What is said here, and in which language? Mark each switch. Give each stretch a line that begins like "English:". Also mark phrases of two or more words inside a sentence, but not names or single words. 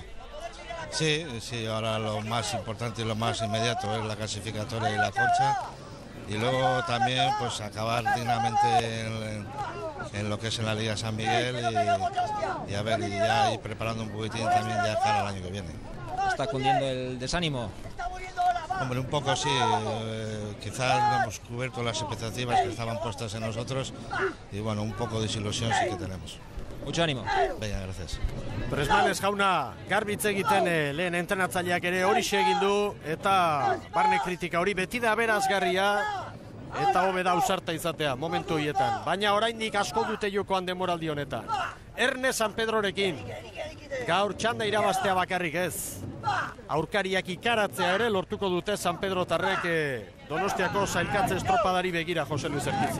Spanish: Sí, ahora lo más importante y lo más inmediato es la clasificatoria y la Concha y luego también pues acabar dignamente en lo que es en la Liga San Miguel y a ver, y ya ir preparando un poquitín también ya cara al año que viene. ¿Está cundiendo el desánimo? Hombre, un poco sí, quizás no hemos cubierto las expectativas que estaban puestas en nosotros y bueno, un poco de desilusión sí que tenemos. Mucho ánimo. Venga, gracias.
Basque: Presmanes jauna garbitz egiten lehen entrenatzaileak ere hori egin du eta barne kritika hori beti da berazgarria eta hobe da ausarta izatea momentu horietan, baina oraindik asko dute jokoan denboraldi honetan. Erne San Pedrorekin gaur txanda irabaztea bakarrik ez, aurkariak ikaratzea ere lortuko dute San Pedro tarrek Donostiako sailkatze estropadari begira, Jose Luis Erkitz.